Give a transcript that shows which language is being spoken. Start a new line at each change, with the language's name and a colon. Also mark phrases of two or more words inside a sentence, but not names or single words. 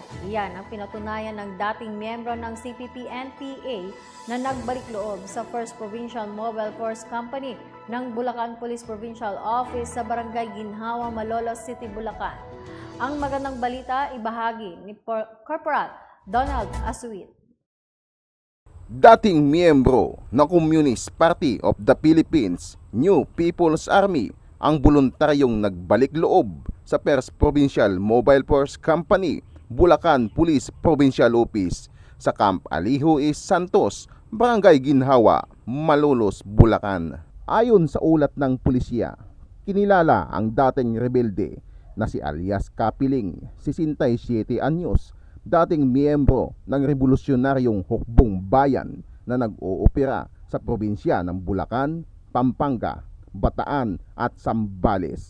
Filipino: Yan ang pinatunayan ng dating miyembro ng CPP-NPA na nagbalik loob sa 1st Provincial Mobile Force Company ng Bulacan Police Provincial Office sa Barangay Ginhawa, Malolos City, Bulacan. Ang magandang balita ibahagi ni Corporal Donald Asuit. Dating miyembro ng Communist Party of the Philippines, New People's Army, ang voluntaryong nagbalik loob sa 1st Provincial Mobile Force Company, Bulacan Police Provincial Office sa Camp Alijo East Santos, Barangay Ginhawa, Malolos, Bulacan. Ayon sa ulat ng pulisya, kinilala ang dating rebelde na si alias Kapiling, 67 anyos, dating miyembro ng revolusyonaryong hukbong bayan na nag-oopera sa probinsya ng Bulacan, Pampanga, Bataan at Zambales.